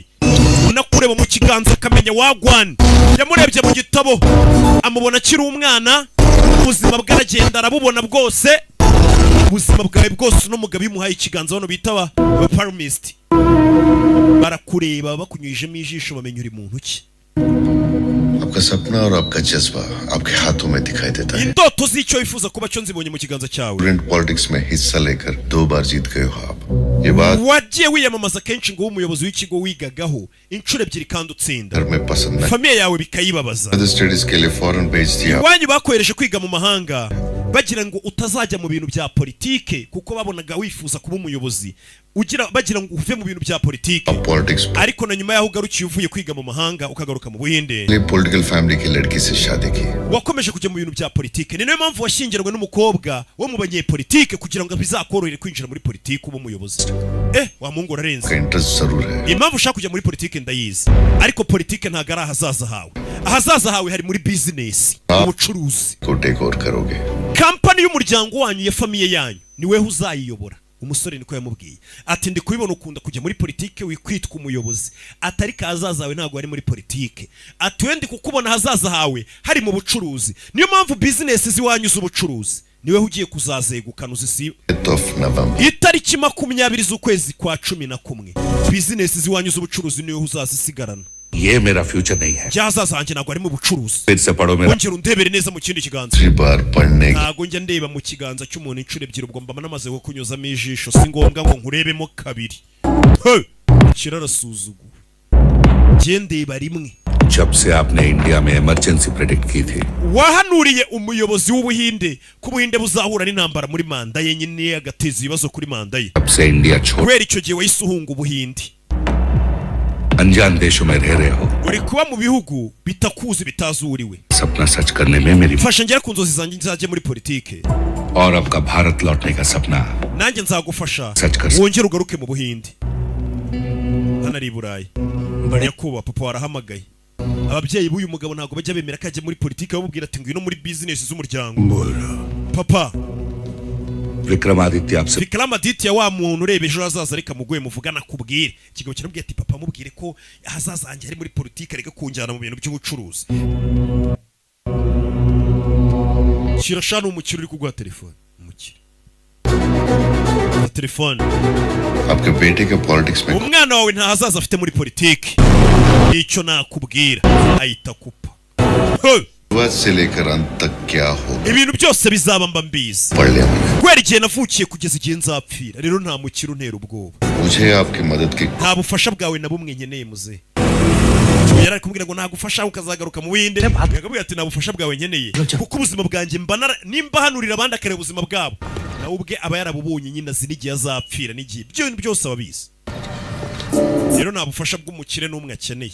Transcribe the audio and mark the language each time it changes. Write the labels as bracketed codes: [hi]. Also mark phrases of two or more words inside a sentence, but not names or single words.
[rw] Unakureba mu kiganza akamenya wagwan. Yamurebye mu gitabo amubona akiri umwana, ubuzima bwaragenda arabubona bwose. Ubuzima bwawe bwose n'umugabo yimuhaye ikiganza hano bita ba palmist. Barakureba bakunyujemo ijisho bamenya uri muntu ki. [hi] आपका सपना और आपका जज्बा आपके हाथों में दिखाई देता है. [rw] Indoto z'icyo wifuza kuba cyo nzibonye mu kiganza cyawe. [hi] पॉलिटिक्स में हिस्सा लेकर 2 बार जीत गए हो आप. ये बात [rw] wagiye wiyamamaza kenshi ngo umuyobozi w'ikigo wigagaho inshuro ebyiri kandi utsinda. [hi] घर में पसंद नहीं. [rw] Famiye yawe bikayibabaza. [hi] स्टडीज के लिए फॉरेन भेज दिया. [rw] Wanyu bakohereje kwiga mu mahanga bagira ngo utazajya mu bintu bya politike kuko babonaga wifuza kuba umuyobozi. Bagira ngo uve mu bintu bya politike. Ariko na nyuma yaho ugarukiye uvuye kwiga mu mahanga ukagaruka mu Buhinde. [en] political family [hi] की लड़की से शादी की. [rw] Wakomeje kujya mu bintu bya politike. Ni nayo mpamvu washyingirwe n'umukobwa wo mu banyepolitike kugira ngo bizakorohere kwinjira muri politike uba umuyobozi. Wa Mungu urarenze. [hi] इंटरेस्ट जरूर है. [rw] Impamvu ushaka kujya muri politike ndayizi. Ariko politike ntago ari ahazaza hawe. Ahazaza hawe hari muri business, ubucuruzi. [hi] को [en] take over [hi] करोगे. [rw] Kampani y'umuryango wanyu ya famiye yanyu ni wewe uzayiyobora. Umusore niko yamubwiye ati ndi kubibona ukunda kujya muri politike wikwitwa umuyobozi, atari kazaza hawe ntago ari muri politike, ati wendi kukubona hazaza hawe hari mu bucuruzi. Niyo mpamvu business ziwanyu z'ubucuruzi niwe ugiye kuzazegukana uzisi. Itariki 20 z'ukwezi kwa 11 business ziwanyu z'ubucuruzi niwe uzazisigarana. [hi] ये मेरा फ्यूचर नहीं है. [rw] Byazaza hanjye ntago ari mu bucuruzi. [hi] फिर से पढ़ो मेरा. [rw] Ongera undebere neza mu kindi kiganza. [hi] 3 बार पढ़ने. [rw] Ntago njya ndeba mu kiganza cy'umuntu inshuro ebyiri ubwo mba namaze kunyuzamo ijisho, si ngombwa ngo nkurebemo kabiri. Kirarasuzugura. Gendeba rimwe. [hi] जब से आपने इंडिया में [en] emergency predict [hi] की थी. [rw] Wahanuriye umuyobozi w'Ubuhinde ko Ubuhinde buzahura n'intambara muri manda ye nyine agateza ibibazo kuri manda ye. [hi] जब से इंडिया छोड़. [rw] Kubera icyo gihe wahise uhunga Ubuhinde. [hi] अनजान देशों में रह रहे हो. [rw] Uri kuba mu bihugu bitakuzi bitazuriwe. [hi] सपना सच करने में मेरी. [rw] Fasha ngera ku nzozi zanjye nzajye muri politike. [hi] और आपका भारत लौटने का सपना. [rw] Nanjye nzagufasha. Wongere ugaruke mu Buhinde. Hano ari Burayi. Nyakubahwa papa warahamagaye. Ababyeyi b'uyu mugabo ntago bajya bemera ko ajya muri politike, bamubwira ati ngwino muri business z'umuryango. Papa Vikramaditya wa muntu ureba ejo hazaza reka muguye muvugana kubwire. Kigabo kirabwiye ati papa mubwire ko hazaza hanjye ari muri politike reka kunjyana mu bintu by'ubucuruzi. Kirashana umukire uri kuguha telefone. Umukire. Telefone. [hi] आपके बेटे के पॉलिटिक्स में. [rw] Umwana wawe nta hazaza afite muri politike. Icyo nakubwira ahita kupa. [hi] से लेकर अंत तक क्या होगा. [rw] Ibintu byose bizaba mba mbizi. Kwera igihe navukiye kugeza igihe nzapfira. Rero nta mukiro ntera ubwoba. [hi] मुझे आपकी मदद की. [rw] Nta bufasha bwawe na bumwe nkeneye muze. Yari kumbwira ngo nagufasha ukazagaruka mu Buhinde. Yakabwira ati nabufasha bwawe nkeneye. Kuko ubuzima bwanjye nimba hanurira abandi akare ubuzima bwabo. Na ubwe aba yarabubonye nyina zinigiye azapfira n'igihe. Byo byose ababizi. Rero nta bufasha bw'umukire n'umwe akeneye.